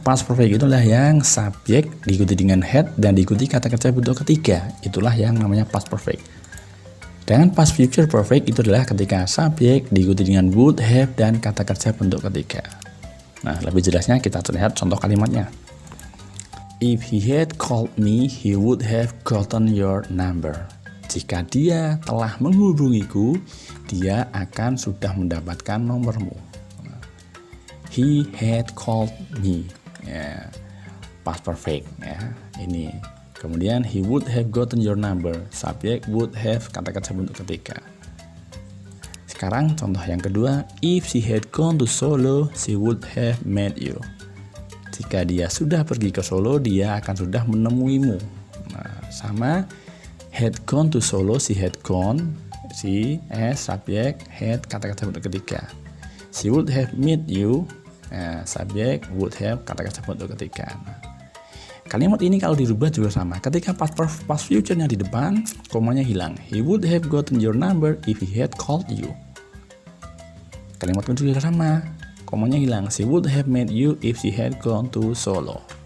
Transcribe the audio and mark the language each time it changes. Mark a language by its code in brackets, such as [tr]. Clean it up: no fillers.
[id] Past perfect itulah yang subjek diikuti dengan had dan diikuti kata kerja bentuk ketiga. Itulah yang namanya past perfect. Dengan past future perfect itu adalah ketika subjek diikuti dengan would, have, dan kata kerja bentuk ketiga. Nah, lebih jelasnya kita lihat contoh kalimatnya. [en] If he had called me, he would have gotten your number. [id] Jika dia telah menghubungiku, dia akan sudah mendapatkan nomormu. [en] He had called me. [id] Ya, past perfect ya. Ini. Kemudian [en] he would have gotten your number. [id] Subjek would have, kata-kata bentuk ketiga. Sekarang contoh yang kedua, [en] if she had gone to Solo, she would have met you. [id] Jika dia sudah pergi ke Solo, dia akan sudah menemuimu. Nah, sama [en] had gone to Solo, she had gone, [id] she as subjek, had kata-kata bentuk ketiga. [en] She would have met you, subjek would have [id] kata-kata bentuk ketiga. Nah, kalimat ini kalau dirubah juga sama. Ketika past future-nya di depan, komanya hilang. [en] He would have gotten your number if he had called you. [id] Kalimat kedua juga sama, komanya hilang. [en] She would have met you if she had gone to Solo.